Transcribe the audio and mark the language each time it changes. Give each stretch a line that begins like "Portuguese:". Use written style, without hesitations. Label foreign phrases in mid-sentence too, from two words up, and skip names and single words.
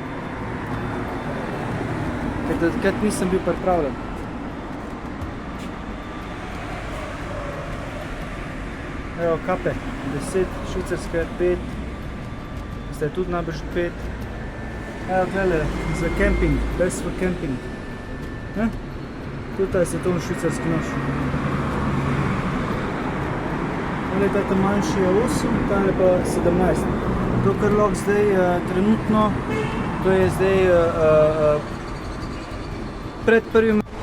Slovenian: Ker takrat nisem bil pripravljen. Evo kape, 10, švicarske 5, zdaj tudi najbrž 5. Evo glede, za camping,
English: best for camping.
Slovenian: Tutaj je to švicarski nož. Tale ta manjši je 8, tale pa 17. To, kar lahko zdaj trenutno, to je zdaj pred prvim.